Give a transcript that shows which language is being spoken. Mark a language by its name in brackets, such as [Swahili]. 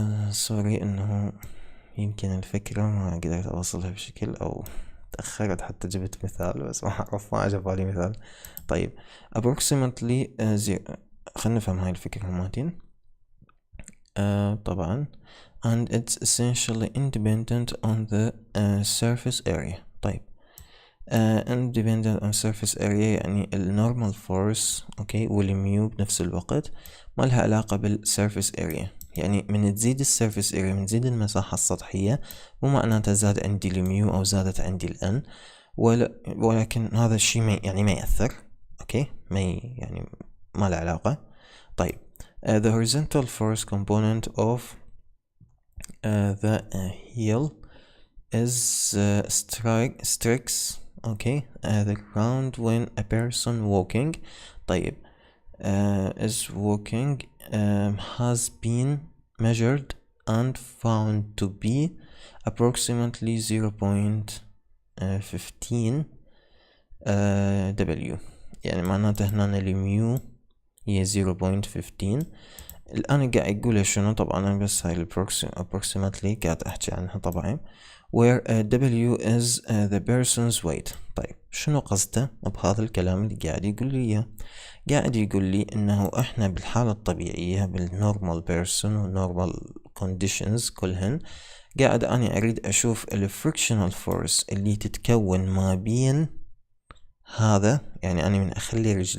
[Arabic] سوري انه يمكن الفكرة ما قدرت اوصلها بشكل او تأخرت حتى جبت مثال بس ما اعرف ما عجبالي مثال. طيب approximately خلنا نفهم هاي الفكرة مالتين. طبعا [English] and it's essentially independent on the surface area. [Arabic] طيب [English] independent on surface area [Arabic] يعني النورمال فورس اوكي والميو بنفس الوقت ما لها علاقة بالسيرفيس اريا. يعني من تزيد السيرفيس اريا من تزيد المساحة السطحية مو معناتها زاد عندي الميو او زادت عندي الان ولكن هذا الشيء ما يأثر اوكي يعني ما له علاقة. طيب [English] the horizontal force component of the heel is strikes okay the ground when a person walking. [Arabic] طيب [English] is walking has been measured and found to be approximately 0.15 W. [Arabic] يعني معناته هنا الميو هي 0.15. الآن قاعد يقول شنو؟ طبعا أنا بس هاي approximately قاعد أحكي عنها طبعا [English] where W is the person's weight. [Arabic] طيب شنو قصده بهذا الكلام اللي قاعد يقول لي إياه؟ قاعد يقول لي إنه إحنا بالحالة الطبيعية بالنورمال بيرسون والنورمال كونديشنز كلهن قاعد أنا أريد أشوف الفريكشنال فورس اللي تتكون ما بين هذا، يعني أنا من أخلي